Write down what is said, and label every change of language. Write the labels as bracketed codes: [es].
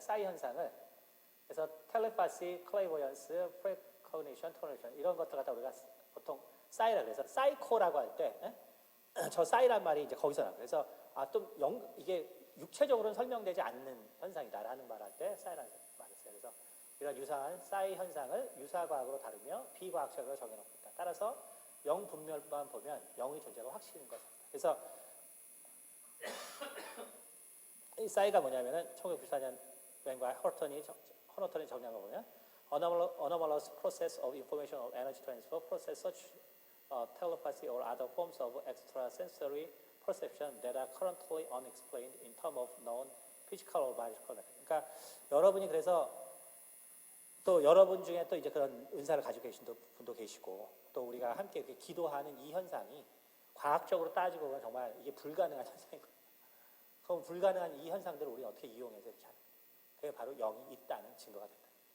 [ko] 사이 현상을 그래서 텔레파시, 클레이버런스, 프레코니션, 토네이션 이런 것들 갖다 우리가 보통 사이라 그래서 사이코라고 할 때 저 사이란 말이 이제 거기서 나와요. 그래서 이게 육체적으로는 설명되지 않는 현상이다라는 말할 때 사이라는 말을 써요. 그래서 이런 유사한 사이 현상을 유사과학으로 다루며 비과학적으로 정해놓고 있다. 따라서 영분별만 보면 영의 존재가 확실한 것입니다. 그래서 이 사이가 뭐냐면은 1994년 웬과 허너턴이 정리한 거 보면 [en] anomalous process of information or energy transfer process such telepathy or other forms of extrasensory perception that are currently unexplained in terms of known physical or biological method. [ko] 그러니까 여러분이 그래서 또 여러분 중에 또 이제 그런 은사를 가지고 계신 분도 계시고 또 우리가 함께 이렇게 기도하는 이 현상이 과학적으로 따지고 보면 정말 이게 불가능한 현상이거든요. 그럼 불가능한 이 현상들을 우리가 어떻게 이용해서 이렇게 하는 거예요. 그게 바로 영이 있다는 증거가 된다.